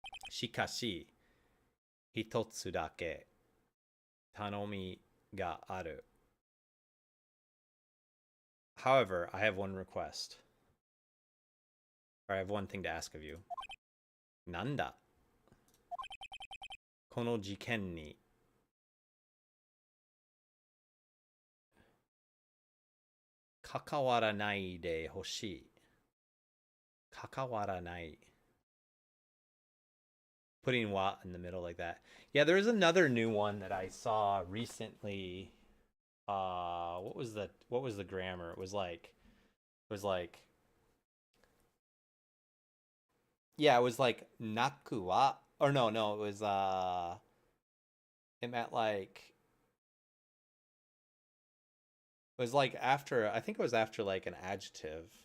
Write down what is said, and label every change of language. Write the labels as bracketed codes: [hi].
[ja] Shikashi, hitotsu dake, tanomi ga aru. [en] However, I have one request. Or I have one thing to ask of you. [ja] Nanda? この事件に関わらないでほしい。関わらない。 [en] Putting wa in the middle like that. Yeah, there's another new one that I saw recently. What was the grammar? It was like yeah, it was like naku wa, or no, it was it meant like, it was like after, I think it was after like an adjective.